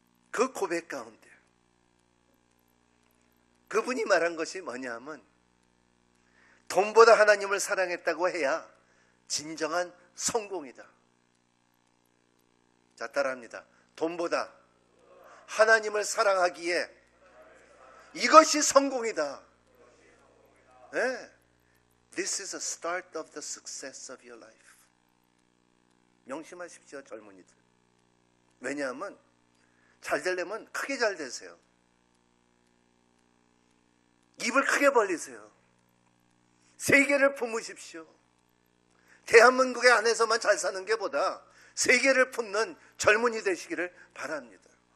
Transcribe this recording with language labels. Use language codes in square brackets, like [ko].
[ko] 그 고백 가운데 그분이 말한 것이 뭐냐 하면 돈보다 하나님을 사랑했다고 해야 진정한 성공이다. 자, 따라합니다. 돈보다 하나님을 사랑하기에 이것이 성공이다. 네. [en] This is the start of the success of your life. [ko] 명심하십시오, 젊은이들. 왜냐하면 잘 되려면 크게 잘 되세요. 입을 크게 벌리세요. 세계를 품으십시오. 대한민국의 안에서만 잘 사는 게 보다 세계를 품는 젊은이 되시기를 바랍니다.